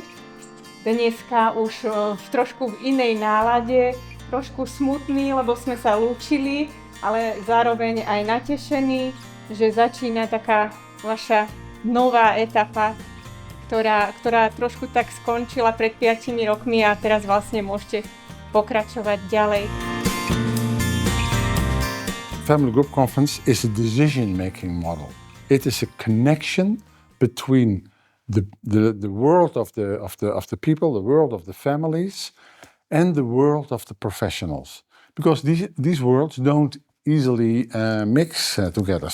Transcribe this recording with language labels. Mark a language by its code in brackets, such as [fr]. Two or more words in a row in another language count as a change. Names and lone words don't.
[sk] Dneska už trošku v inej nálade, trošku smutný, lebo sme sa lúčili, ale zároveň aj natešení, že začína taká vaša nová etapa, ktorá trošku tak skončila pred 5 rokmi a teraz vlastne môžete pokračovať ďalej. [en] Family Group Conference is a decision-making model. It is a connection between the world of the people, the world of the families, and the world of the professionals. Because these worlds don't easily mix together.